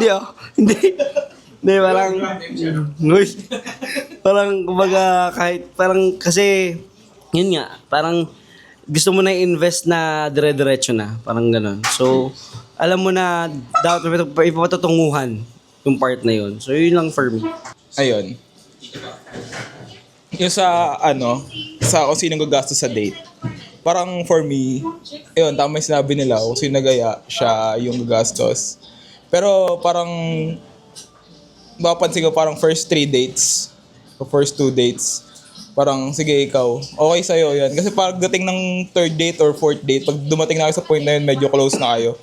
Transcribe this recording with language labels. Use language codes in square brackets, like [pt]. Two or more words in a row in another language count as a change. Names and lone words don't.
[tl] Hindi, parang kumbaga kahit parang kasi yun nga, parang gusto mo na i-invest na dire-diretso na, parang gano'n. So, alam mo na dapat ipapatutunguhan yung part na yun. So, yun lang [en] for me. [tl] Ayun. Yung sa kung sinong gagastos sa date. [en] parang for me, [tl] yun, tama yung sinabi nila, kung sino nagaya, siya yung gagastos. Pero parang, mapapansin ko parang [en] first 3 dates, [tl] o [en] first 2 dates, [tl] parang, sige ikaw, okay sa'yo yan. Kasi parang dating ng [en] 3rd date or 4th date, [tl] pag dumating na kayo sa point na yun, medyo close na kayo.